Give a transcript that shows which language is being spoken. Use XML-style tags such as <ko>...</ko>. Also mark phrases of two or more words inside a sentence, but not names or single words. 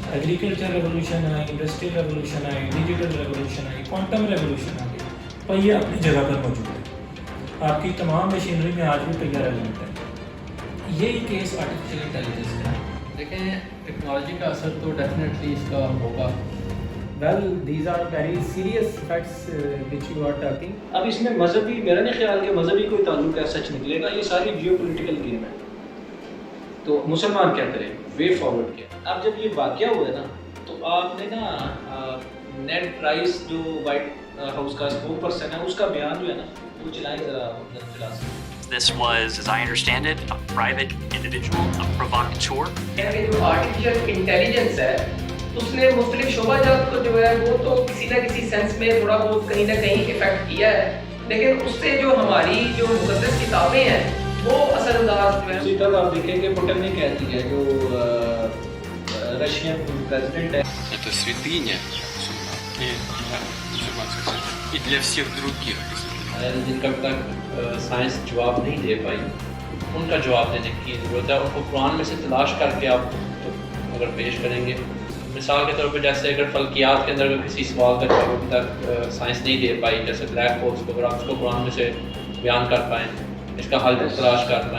<en>agriculture revolution</en> <ur>آئی,</ur> <en>industrial revolution</en> <ur>آئی,</ur> <en>digital revolution</en> <ur>آئی,</ur> <en>quantum revolution</en> <ur>آ گئی, پہیہ اپنی جگہ پر موجود ہے. آپ کی تمام مشینری میں آج بھی پہیہ ریلیونٹ ہے. یہی کیس</ur> <en>artificial intelligence</en> <ur>کا ہے. دیکھیں ٹیکنالوجی کا اثر تو ڈیفینیٹلی اس کا ہوگا.</ur> <en>Well, these are very serious facts which you are talking.</en> <ur>اب اس میں مذہبی, میرا نہیں خیال کہ مذہبی کوئی تعلق ہے سچ نکلے گا. یہ ساری</ur> <en>geopolitical game</en> <ur>ہے. تو مسلمان کیا کرے,</ur> <en>way forward</en> <ur>کیا. اب جب یہ واقعہ ہوا ہے نا, تو آپ نے نا نیڈ پرائس جو وائٹ ہاؤس کا اسپوک پرسن ہے, اس کا بیان جو ہے نا وہ چلائیں ذرا چلا سکتے.</ur> <en>This was, as I understand it, a private individual, a provocateur.</en> <ur>جو</ur> <en>artificial intelligence</en> <ur>ہے اس نے مختلف شعبہ جات کو جو ہے وہ تو کسی نہ کسی سینس میں تھوڑا بہت کہیں نہ کہیں افیکٹ کیا ہے, لیکن اس سے جو ہماری جو مقدس کتابیں ہیں وہ اثر انداز جو ہے. اسی طرح آپ دیکھیں کہ پوٹن نے کہہ دیا ہے جو</ur> <en>Russian president</en> <ur>ہے.</ur> <ru>Это святыня и для всех других.</ru> <ur>جن کا اب تک سائنس جواب نہیں دے پائی, ان کا جواب دینے کی ضرورت ہے. ان کو قرآن میں سے تلاش کر کے آپ اگر پیش کریں گے, مثال کے طور پہ جیسے اگر فلکیات کے اندر اگر کسی سوال کا جواب ابھی تک سائنس نہیں دے پائی, جیسے</ur> <en>black holes</en> <ur>کو, اگر آپ اس کو قرآن میں سے بیان کر پائیں, اس کا حل تلاش کر پائیں.</ur>